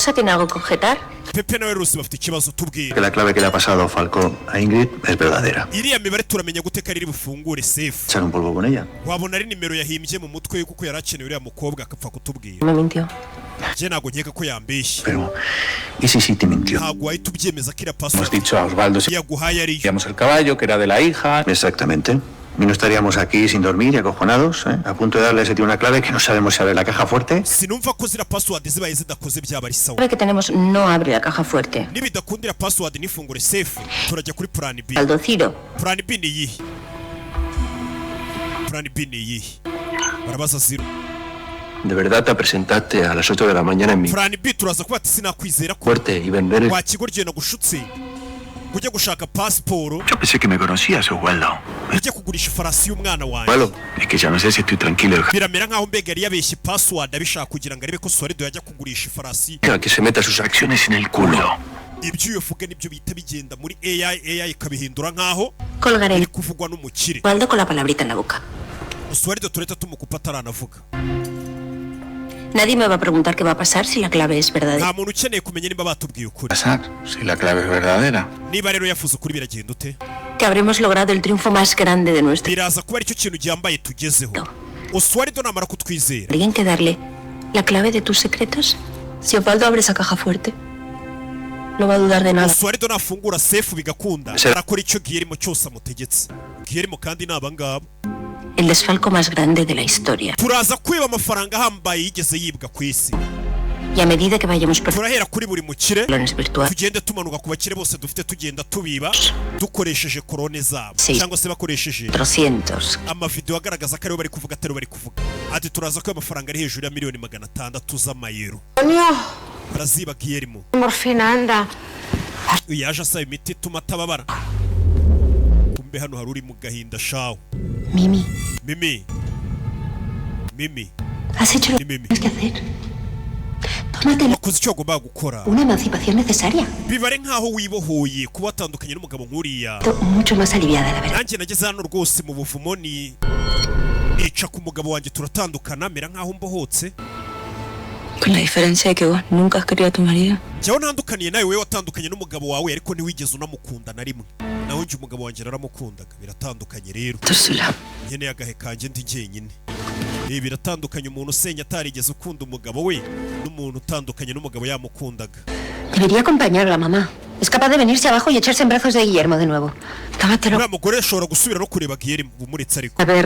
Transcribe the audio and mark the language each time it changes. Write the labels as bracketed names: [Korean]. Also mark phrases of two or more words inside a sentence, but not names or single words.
[Spanish] Rosa tiene algo que objetar? [Kinyarwanda] Pepe nawe Rusi bafite ikibazo [Spanish] Que [Kinyarwanda] tubwira. [Spanish] la clave que le ha pasado Falco a Ingrid es verdadera. [Kinyarwanda] Iriya mibare turamenya gute ko ari bufungure safe. [Spanish] Echar un polvo con ella. [Kinyarwanda] Wabona ari nimero yahimbye mu mutwe kuko yarakenewe uriya mukobwa akapfa kutubwira. [Spanish] Me mintió. [Kinyarwanda] Je ntago nkeka ko yambeshye. [Spanish] Pero, ¿y si sí te mintió? [Kinyarwanda] Ntago wahita ubyemeza ko iriya [Spanish] Hemos [Kinyarwanda] password [Spanish] dicho a Osvaldo si [Kinyarwanda] yaguhaye ariyo. [Spanish] queríamos el caballo, que era de la hija. Exactamente. Y no estaríamos aquí sin dormir y acojonados, ¿eh? A punto de darle a ese tío una clave que no sabemos si abre la caja fuerte. [Kinyarwanda] Sinumva ko zira password zibaye zidakoze byaba ari sawa. [Spanish] La que tenemos no abre la caja fuerte. [Kinyarwanda] Nibidakundira password nifungure safe turajya kuri [English] plan B. [Spanish] Aldo Ciro. [English] Plan B [Kinyarwanda] ni iyihe? [English] Plan B [Kinyarwanda] ni iyihe? Barabaza zero. [Spanish] ¿De verdad te presentaste a las 8 de la mañana en mi [English] Plan B [Kinyarwanda] turaza kuba ati sinakwizera ko [Spanish] fuerte y vender el... [Kinyarwanda] wakigorye no gushutse kujya gushaka passport [Spanish] Yo pensé que me conocías, Osvaldo. [Kinyarwanda] ujya kugurisha ifarasi y'umwana wanjye. [Spanish] Malo, Es que ya no sé si estoy tranquilo. [Kinyarwanda] Biramera nkaho mbega yari yabeshye password abishaka kugira ngo arebe ko Suardo yajya kugurisha ifarasi. [Spanish] que se meta sus acciones Acciones en el culo. [Kinyarwanda] Ibyo iyo vuga nibyo bita bigenda muri AI ikabihindura nkaho [Spanish] Colgaré [Kinyarwanda] iri kuvugwa n'umukire. [Spanish] Osvaldo con la palabrita en la boca. [Kinyarwanda] Suardo tureta tumukupa ataranavuga. [Spanish] Nadie me va a preguntar qué va a pasar si la clave es verdadera. [Kinyarwanda] Nta muntu ukeneye kumenya niba batubwiye ukuri. [Spanish] Pasar, si la clave es verdadera. [Kinyarwanda] Niba rero yafuze ukuri biragenda ute? [Spanish] Que habremos logrado el triunfo más grande de nuestra [Kinyarwanda] Biraza kuba aricyo kintu gihambaye tugezeho. Suardo namara kutwizera. [Spanish] ¿Alguien que darle la clave de tus secretos? Si Osvaldo abre esa caja fuerte, no va a dudar de nada. [Kinyarwanda] Suardo nafungura safe bigakunda arakora icyo Guillermo cyose amutegetse. Guillermo kandi naba ngabo. [Spanish] El desfalco más grande de la historia. [Kinyarwanda] Turaza kwiba amafaranga ahambaye yigeze yibwa ku isi. [Spanish] Y a medida que vayamos [Kinyarwanda] Turahera kuri buri mukire [Spanish] perlones virtuales, [Kinyarwanda] tugende tumanuka ku bakire bose dufite tugenda tubiba dukoresheje korone zabo [Spanish] Sí. [Kinyarwanda] cyangwa se bakoresheje 400. amavideo agaragaza ko aribo bari kuvuga atari bari kuvuga. Ati turaza ko amafaranga ari hejuru ya miliyoni 600 z'amayero. Baraziba Guillermo. [Spanish] Morfina, anda. [Kinyarwanda] Yaje asaba imiti ituma atababara. Kumbe hano hari uri mu gahinda shawo. [Spanish] Mimi, Mimi has hecho lo que Mimi. tienes que hacer. Tómate [Kinyarwanda] wakoze icyo agomba gukora. [Spanish] una emancipación necesaria. [Kinyarwanda] Bibare nkaho wibohoye kuba watandukanye n'umugabo nk'uriya. [Spanish] Mucho más aliviada, la verdad. [Kinyarwanda] Nanjye nageze hano rwose mu buvumo nica ku mugabo wanjye turatandukana mera nkaho mbohotse. [Spanish] Con la diferencia de que vos nunca has querido a tu marido. [Kinyarwanda] Jyaho ntandukaniye nawe we watandukanye n'umugabo wawe ariko ntiwigeze unamukunda na rimwe. Naho njye umugabo wanjye naramukundaga. Biratandukanye rero. [Spanish] Úrsula. [Kinyarwanda] Nkeneye agahe kanjye ndi jyenyine. Ibi biratandukanye umuntu usenya atarigeze ukunda umugabo we n'umuntu utandukanye n'umugabo yamukundaga. [Spanish] Debería acompañar a la mamá. Es capaz de venirse abajo y echarse en brazos de Guillermo de nuevo. Tómatelo. [Kinyarwanda] Uriya mugore ashobora gusubira no kureba Guillermo bumuretse ariko. [Spanish] A ver.